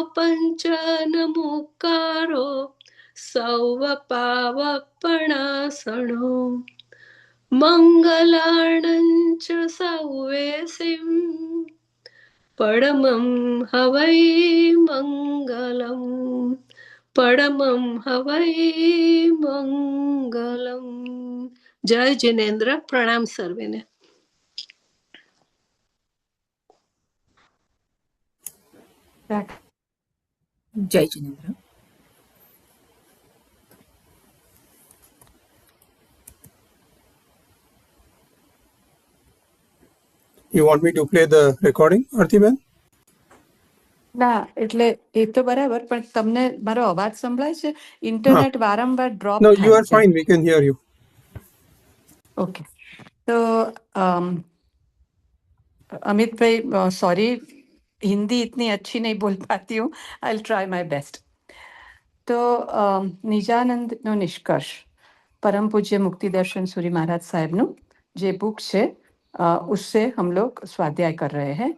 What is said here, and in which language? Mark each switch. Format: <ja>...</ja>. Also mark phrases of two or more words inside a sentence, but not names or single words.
<pra>પંચનમુકારો સૌવપાવપણાસણો, મંગલાણં ચ સૌવેસિં પરમં હવૈ મંગલમ, પરમં હવૈ મંગલમ.</pra> <gu>જય જિનેન્દ્ર, પ્રણામ સર્વેને. જય જિનેન્દ્ર.</gu> <en>You want me to play the recording, Artiben?</en> <gu>ના, એટલે એ તો બરાબર, પણ તમને મારો અવાજ સંભળાય છે? ઇન્ટરનેટ વારંવાર ડ્રોપ</gu> <en>No,</en> <gu>થાય</gu> <en>you are</en> <gu>છે.</gu> <en>fine. We can hear you.</en> <gu>ઓકે.</gu> <hi>તો अमित भाई, सॉरी, हिंदी इतनी अच्छी नहीं बोल पाती हूँ.</hi> <en>I will try my best.</en> <hi>तो</hi> <gu>निजानंदનો નિષ્કર્ષ,</gu> <hi>परम पूज्य मुक्ति दर्शन सूरी महाराज साहब</hi> <gu>નું જે બુક છે</gu> <hi>उससे हम लोग स्वाध्याय कर रहे हैं.</hi>